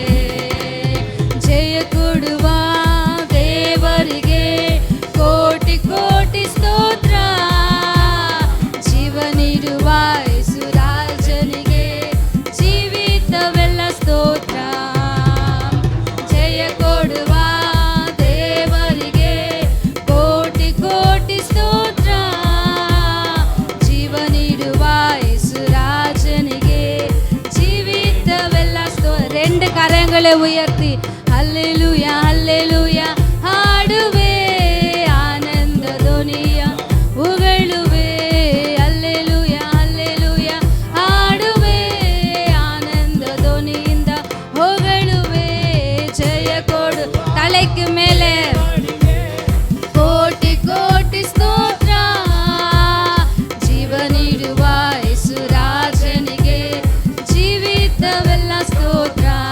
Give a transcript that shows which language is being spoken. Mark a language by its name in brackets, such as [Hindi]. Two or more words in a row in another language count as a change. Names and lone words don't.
[Kannada] ಜಯ ಕೊಡುವ ದೇವರಿಗೆ ಕೋಟಿ ಕೋಟಿ ಸ್ತೋತ್ರ, ಜೀವ ನೀಡುವ ಯೇಸು ರಾಜನಿಗೆ ಜೀವಿತವೆಲ್ಲ ಸ್ತೋತ್ರ. ಜಯ ಕೊಡುವ ದೇವರಿಗೆ ಕೋಟಿ ಕೋಟಿ ಸ್ತೋತ್ರ, ಜೀವ ನೀಡುವ ಯೇಸು ರಾಜನಿಗೆ ಜೀವಿತವೆಲ್ಲ ಸ್ತೋತ್ರ. [Tamil] ரெண்டு கரங்களை உயர்த்தி ஹல்லேலூயா ஹல்லேலூயா [Kannada] ಹಾಡುವೆ, ಆನಂದ ಧ್ವನಿಯ ಉಗಳುವೆ. ಹಲ್ಲೇಲೂಯಾ ಹಲ್ಲೇಲೂಯಾ ಹಾಡುವೆ, ಆನಂದ ಧ್ವನಿಯಿಂದ ಹೊಗಳುವೆ. ಜಯ ಕೊಡು ತಲೆಗೆ ಮೇಲೆ ಕೋಟಿ ಕೋಟಿ ಸ್ತೋತ್ರ, ಜೀವ ನೀಡುವ ಯೇಸು ರಾಜನಿಗೆ ಜೀವಿತವೆಲ್ಲ ಸ್ತೋತ್ರ.